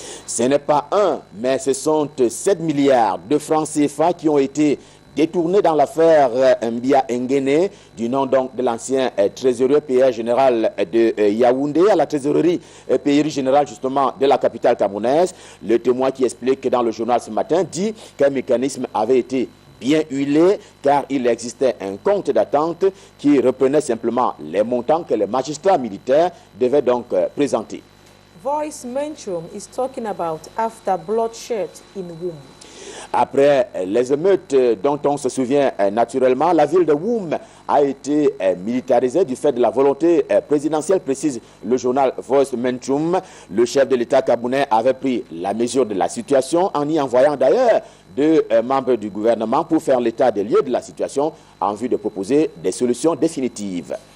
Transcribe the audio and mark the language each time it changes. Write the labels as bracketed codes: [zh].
[fr] Ce n'est pas un, mais ce sont 7 milliards de francs CFA qui ont été détournés dans l'affaire Mbia Nguéné, du nom donc de l'ancien trésorier PR général de Yaoundé à la trésorerie PR générale justement de la capitale camerounaise. Le témoin qui explique que dans le journal ce matin dit qu'un mécanisme avait été bien huilé car il existait un compte d'attente qui reprenait simplement les montants que les magistrats militaires devaient donc présenter. [en] Voice Menchum is talking about after bloodshed in Woum. [fr] Après les émeutes dont on se souvient naturellement, la ville de Woum a été militarisée du fait de la volonté présidentielle, précise le journal Voice Menchum. Le chef de l'État camerounais avait pris la mesure de la situation en y envoyant d'ailleurs deux membres du gouvernement pour faire l'état des lieux de la situation en vue de proposer des solutions définitives.